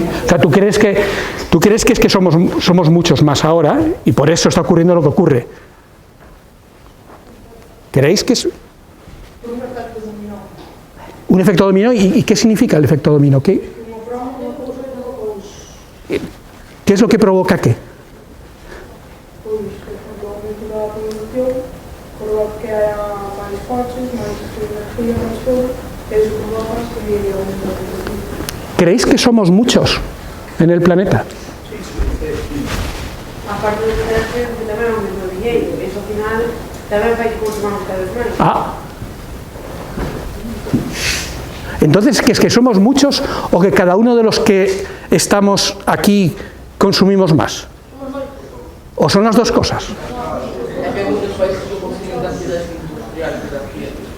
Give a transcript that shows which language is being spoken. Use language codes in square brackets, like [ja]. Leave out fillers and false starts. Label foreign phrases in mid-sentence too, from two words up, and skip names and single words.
[es] O sea, ¿tú crees que es que somos muchos más ahora y por eso está ocurriendo lo que ocurre? ¿Creéis que es un efecto dominó? ¿Y qué significa el efecto dominó? ¿Qué es lo que provoca qué? [gl] Pois, por exemplo, aumento da produción, provoca [es] que haya [gl] máis coches, máis energía, máis todo, e iso provoca que aumente a producción. [es] ¿Creéis que somos muchos en el planeta? Aparte de tener que [gl] tamén aumenta o diñeiro, e iso ao final tamén fai que consumamos cada vez menos. [es] Entonces, ¿qué es que somos muchos o que cada uno de los que estamos aquí consumimos más? ¿O son las dos cosas? Es que hay muchos países que consiguen cantidades industriales de energía.